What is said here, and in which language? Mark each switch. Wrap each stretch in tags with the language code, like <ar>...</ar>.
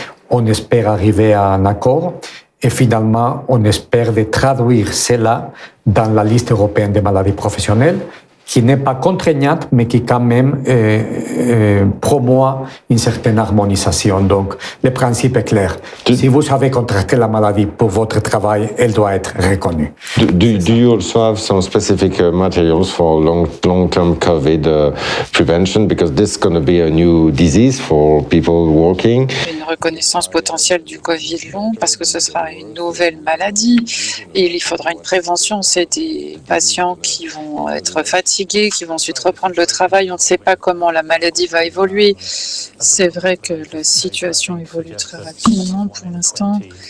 <fr>On espère arriver à un accord et finalement, on espère de traduire cela dans la liste européenne des maladies professionnelles qui n'est pas contraignante, mais qui quand même promeut une certaine harmonisation. Donc, le principe est clair. Si vous avez contracté la maladie pour votre travail, elle doit être reconnue.</fr> <en>Do you also have some specific materials for long-term COVID prevention? Because this is going to be a new disease for people working.</en> <fr>Une reconnaissance potentielle du Covid long parce que ce sera une nouvelle maladie et il faudra une prévention. C'est des patients qui vont être fatigués, qui vont ensuite reprendre le travail. On ne sait pas comment la maladie va évoluer. C'est vrai que la situation évolue très rapidement pour l'instant.</fr>